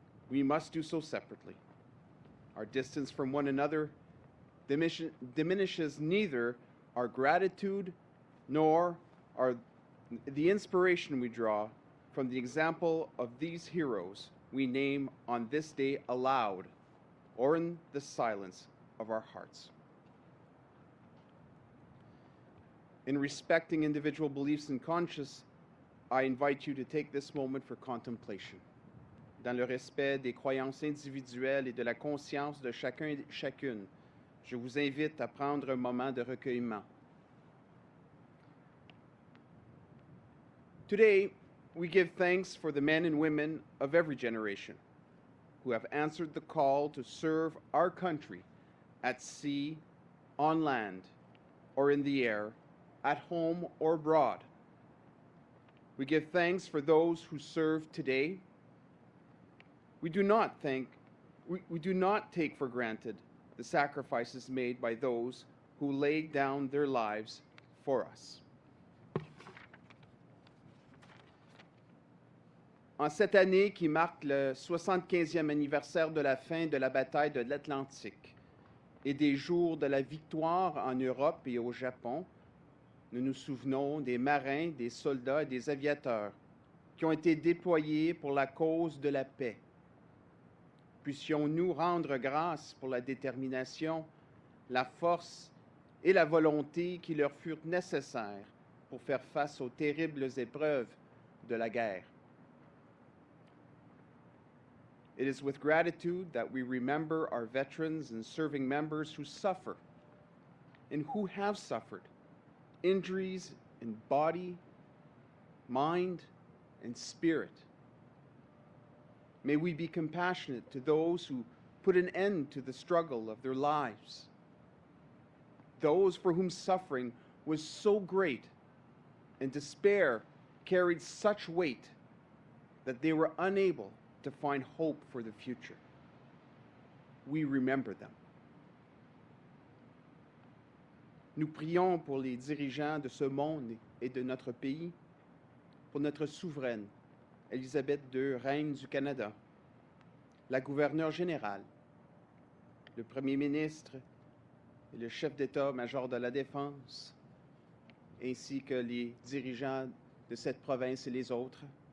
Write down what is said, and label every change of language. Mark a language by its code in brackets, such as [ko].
[en] We must do so separately. Our distance from one another diminishes neither our gratitude nor the inspiration we draw from the example of these heroes we name on this day aloud or in the silence of our hearts. In respecting individual beliefs and conscience, I invite you to take this moment for contemplation. [fr] Dans le respect des croyances individuelles et de la conscience de chacun et chacune, je vous invite à prendre un moment de recueillement. [en] Today, we give thanks for the men and women of every generation who have answered the call to serve our country at sea, on land, or in the air, at home or abroad. We give thanks for those who serve today. We do not take for granted the sacrifices made by those who laid down their lives for us. [fr] En cette année qui marque le 75e anniversaire de la fin de la bataille de l'Atlantique et des jours de la victoire en Europe et au Japon, nous nous souvenons des marins, des soldats et des aviateurs qui ont été déployés pour la cause de la paix. Puissions-nous rendre grâce pour la détermination, la force et la volonté qui leur furent nécessaires pour faire face aux terribles épreuves de la guerre. [en] It is with gratitude that we remember our veterans and serving members who suffer and who have suffered injuries in body, mind, and spirit. May we be compassionate to those who put an end to the struggle of their lives, those for whom suffering was so great and despair carried such weight that they were unable to find hope for the future. We remember them. [fr] Nous prions pour les dirigeants de ce monde et de notre pays, pour notre souveraine, Elizabeth II, reine du Canada, la gouverneure générale, le Premier ministre et le chef d'État-major de la Défense, ainsi que les dirigeants de cette province et les autres.